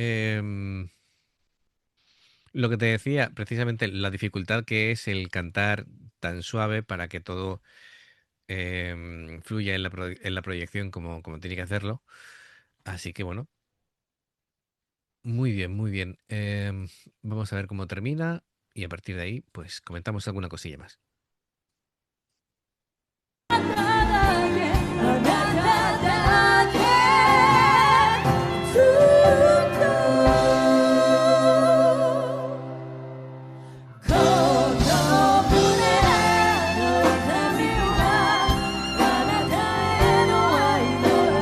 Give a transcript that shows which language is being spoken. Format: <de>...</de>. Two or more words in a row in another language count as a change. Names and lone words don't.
<es>Lo que te decía, precisamente la dificultad que es el cantar tan suave para que todo fluya en en la proyección como tiene que hacerlo. Así que bueno, muy bien, muy bien. Vamos a ver cómo termina y a partir de ahí, pues comentamos alguna cosilla más.</es> <ja>あなただけずっとこの胸の痛みはあなたへの愛の</ja>